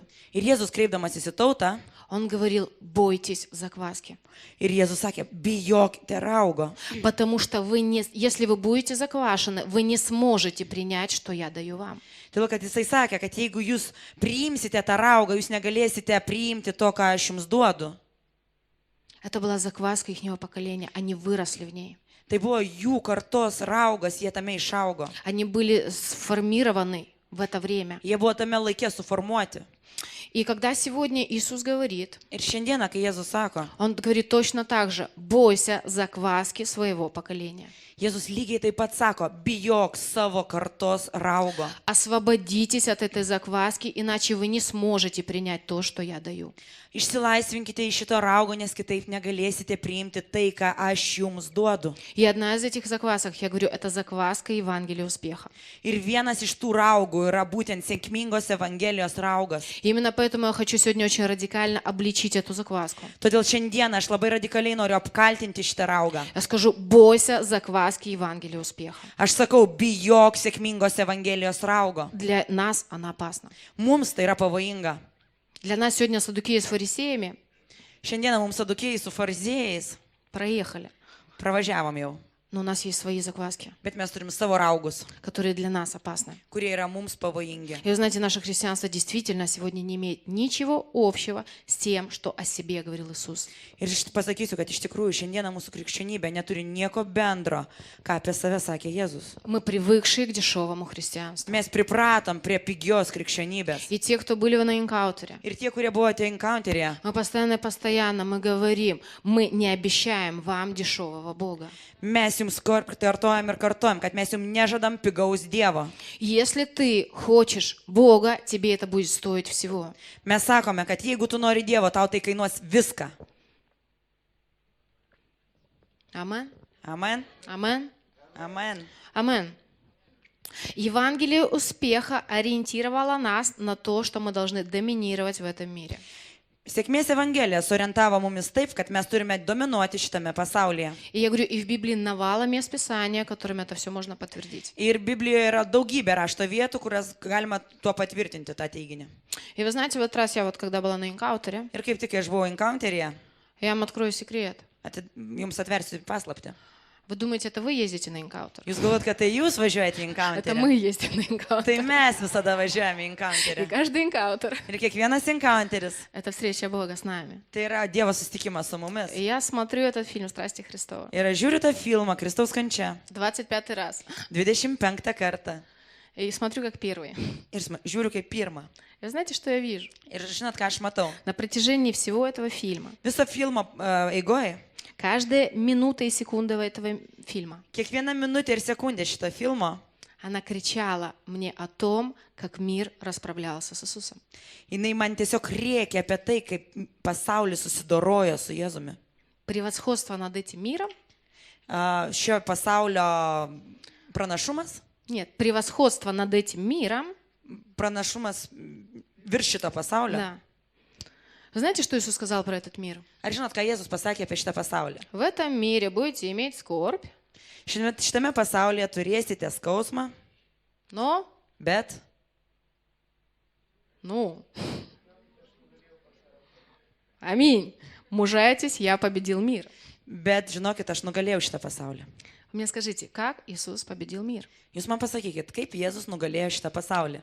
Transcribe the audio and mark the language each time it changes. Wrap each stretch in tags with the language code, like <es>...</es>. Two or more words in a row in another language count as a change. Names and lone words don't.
<lt>Ir Jėzus kreipdamasis į tautą,</lt> <ru>Он говорил: бойтесь закваски.</ru> <lt>ir Jėzus sakė, bijokite raugo.</lt> <ru>Потому что если вы будете заквашены, вы не сможете принять, что я даю вам.</ru> <lt>Todėl, kad jisai sakė, kad jeigu jūs priimsite tą raugą, jūs negalėsite priimti to, ką aš jums duodu.</lt> <ru>Это была закваска ихнего поколения. Они выросли в ней.</ru> <lt>Tai buvo jų kartos raugas, jie tame išaugo.</lt> <ru>Они были сформированы в это время.</ru> <lt>Jie buvo tame laikė suformuoti.</lt> <ru>И когда сегодня Иисус говорит,</ru> <lt>Ir šiandieną, kai Jėzus sako,</lt> <ru>Он говорит точно так же: бойся закваски своего поколения.</ru> <lt>Jėzus lygiai taip pat sako, bijok savo kartos raugo.</lt> <ru>Освободитесь от этой закваски, иначе вы не сможете принять то, что я даю.</ru> <lt>Išsilaisvinkite iš šito raugo, nes kitaip negalėsite priimti tai, ką aš jums duodu.</lt> <ru>И одна из этих заквасок, я говорю, это закваска Евангелия успеха.</ru> <lt>Ir vienas iš tų raugų yra būtent sėkmingos Evangelijos raugas.</lt> <ru>И именно поэтому я хочу сегодня очень радикально обличить эту закваску.</ru> <lt>Todėl šiandieną aš labai radikaliai noriu apkaltinti šitą raugą.</lt> <ru>Я скажу: бойся закваски Евангелия успеха.</ru> <lt>Aš sakau, bijok sėkmingos Evangelijos raugo.</lt> <ru>Для нас она опасна.</ru> <lt>Mums tai yra pavojinga.</lt> <ru>Для нас сегодня саддукеи с фарисеями</ru> <lt>Šiandieną mums sadukėjai su fariziejais</lt> <ru>проехали.</ru> <lt>pravažiavom jau,</lt> <ru>Но у нас есть свои закваски,</ru> <lt>bet mes turim savo raugus,</lt> <ru>которые для нас опасны.</ru> <lt>kurie yra mums pavojingi.</lt> <ru>И вы знаете, наше христианство действительно сегодня не имеет ничего общего с тем, что о себе говорил Иисус.</ru> <lt>Ir aš pasakysiu, kad iš tikrųjų šiandieną mūsų krikščionybė neturi nieko bendro, ką apie save sakė Jėzus.</lt> <ru>Мы привыкшие к дешевому христианству.</ru> <lt>Mes pripratom prie pigios krikščionybės.</lt> <ru>И те, кто были на энкаунтере,</ru> <lt>Ir tie, kurie buvote encounteryje,</lt> <ru>мы постоянно мы говорим: мы не обещаем вам дешевого Бога.</ru> <lt>mes jums kartojam ir kartojam, kad mes jums nežadam pigaus Dievo.</lt> <ru>Если ты хочешь Бога, тебе это будет стоить всего.</ru> <lt>Mes sakome, kad jeigu tu nori Dievo, tau tai kainuos viską.</lt> <ru>Амен.</ru> <lt>Amen.</lt> <ru>Амен.</ru> <lt>Amen.</lt> <ru>Амен. Евангелие успеха ориентировало нас на то, что мы должны доминировать в этом мире.</ru> <lt>Sėkmės Evangelija sorientavo mumis taip, kad mes turime dominuoti šitame pasaulyje.</lt> <ru>И я говорю, и в Библии навала мест Писания, которыми это все можно подтвердить.</ru> <lt>Ir Biblijoje yra daugybė rašto vietų, kurias galima tuo patvirtinti tą teiginį.</lt> <ru>И вы знаете, в этот раз я когда была на энкаунтере,</ru> <lt>Ir kaip tik kai aš buvau encounteryje,</lt> <ru>я вам открою секрет.</ru> <lt>jums atversiu paslaptį.</lt> <ru>Вы думаете, это вы ездите на энкаунтер?</ru> <lt>Jūs galvot, kad tai jūs važiuojate į</lt> <ru>Это мы</ru> <lt>encounterį.</lt> <ru>ездим на энкаунтер.</ru> <lt>Tai mes visada važiuojame į</lt> <ru>И</ru> <lt>encounterį.</lt> <ru>каждый энкаунтер</ru> <lt>Ir kiekvienas encounteris —</lt> <ru>это встреча Бога с нами.</ru> <lt>tai yra Dievo susitikimas su mumis.</lt> <ru>И я смотрю этот фильм «Страсти Христова»</ru> <lt>Ir aš žiūriu tą filmą Kristaus kančia</lt> <ru>25 раз.</ru> <lt>25 kartą.</lt> <ru>И смотрю как первый.</ru> <lt>Ir žiūriu kaip pirmą.</lt> <ru>И знаете, что я вижу?</ru> <lt>Ir žinot, ką aš matau?</lt> <ru>На протяжении всего этого фильма,</ru> <lt>Viso filmo eigoje,</lt> <ru>каждая минута и секунда этого фильма,</ru> <lt>kiekviena minutė ir sekundė šito filmo,</lt> <ru>она кричала мне о том, как мир расправлялся с Иисусом.</ru> <lt>jinai man tiesiog rėkia apie tai, kaip pasaulis susidorojo su Jėzumi.</lt> <ru>Превосходство над этим миром?</ru> <lt>Šio pasaulio pranašumas,</lt> <ru>Нет, превосходство над этим миром.</ru> <lt>pranašumas virš šito pasaulio.</lt> <ru>Да. Вы знаете, что Иисус сказал про этот мир?</ru> <lt>Ar žinot, ką Jėzus pasakė apie šitą pasaulį?</lt> <ru>В этом мире будете иметь скорбь,</ru> <lt>Šitame pasaulyje turėsite skausmą,</lt> <ru>но,</ru> <lt>bet</lt> <ru>аминь, мужайтесь, я победил мир.</ru> <lt>bet žinokit, aš nugalėjau šitą pasaulį.</lt> <ru>Вы мне скажите, как Иисус победил мир?</ru> <lt>Jūs man pasakykit, kaip Jėzus nugalėjo šitą pasaulį.</lt>